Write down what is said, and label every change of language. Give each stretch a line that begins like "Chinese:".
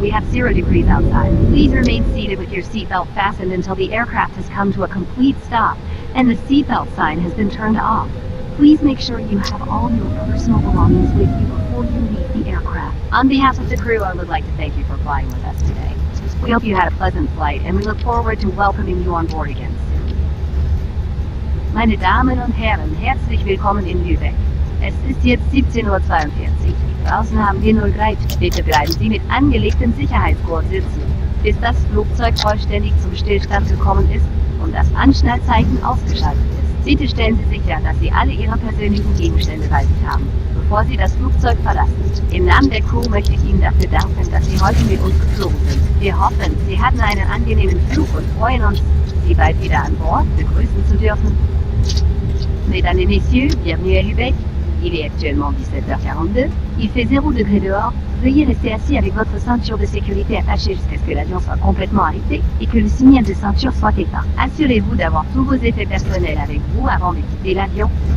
English: We have 0 degrees outside. Please remain seated with your seatbelt fastened until the aircraft has come to a complete stop and the seatbelt sign has been turned off. Please make sure you have all your personal belongings with you before you leave the aircraft. On behalf of the crew, I would like to thank you for flying with us today. We hope you had a pleasant flight and we look forward to welcoming you on board again soon.
German: Meine Damen und Herren, herzlich willkommen in Luebeck. Es ist jetzt 17:42 Uhr. Draußen haben wir 0 Grad. Bitte bleiben Sie mit angelegtem Sicherheitsgurt sitzen, bis das Flugzeug vollständig zum Stillstand gekommen ist und das Anschnallzeichen ausgeschaltet ist. Bitte stellen Sie sicher, dass Sie alle Ihre persönlichen Gegenstände bei sich haben, bevor Sie das Flugzeug verlassen. Im Namen der Crew möchte ich Ihnen dafür danken, dass Sie heute mit uns geflogen sind. Wir hoffen, Sie hatten einen angenehmen Flug und freuen uns, Sie bald wieder an Bord begrüßen zu dürfen.
French: Mesdames et messieurs, bienvenue à Luebeck. Il est actuellement 17h42, il fait 0 degré dehors. Veuillez rester assis avec votre ceinture de sécurité attachée jusqu'à ce que l'avion soit complètement arrêté et que le signal de ceinture soit éteint. Assurez-vous d'avoir tous vos effets personnels avec vous avant de quitter l'avion.